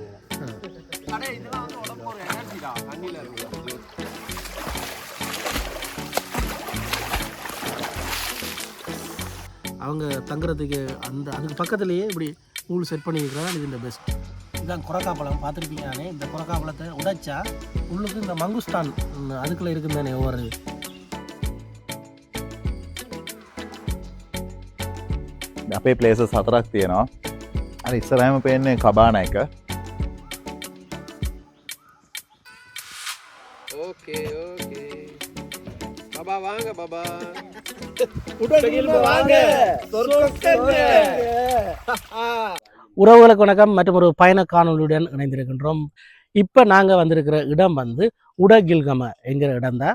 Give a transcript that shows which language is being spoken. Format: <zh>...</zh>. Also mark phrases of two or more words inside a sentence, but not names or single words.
<ta>அவங்க தங்குறதுக்கு அதுக்கு பக்கத்துலேயே இப்படி பூல் செட் பண்ணியிருக்கிறதா இது இந்த பெஸ்ட். இதுதான் குரக்கா பழம் பார்த்துருப்பீங்க. தானே இந்த குரக்கா பழத்தை உடைச்சா உள்ளுக்கு இந்த மங்குஸ்தான் அதுக்குள்ளே இருக்குது தானே ஒவ்வொரு.</ta> <si>අපේ ප්ලේසස් 4ක් තියෙනවා. අර ඉස්සරහම පේන්නේ කබාන එක.</si> <ta>ஓகே ஓகே பாபா வாங்க பாபா. உறவுகளுக்கு வணக்கம். மற்றும் ஒரு பயண காணொலியுடன் இணைந்திருக்கின்றோம். இப்போ நாங்கள் வந்திருக்கிற இடம் வந்து உடகில்கம என்கிற இடம் தான்.</ta>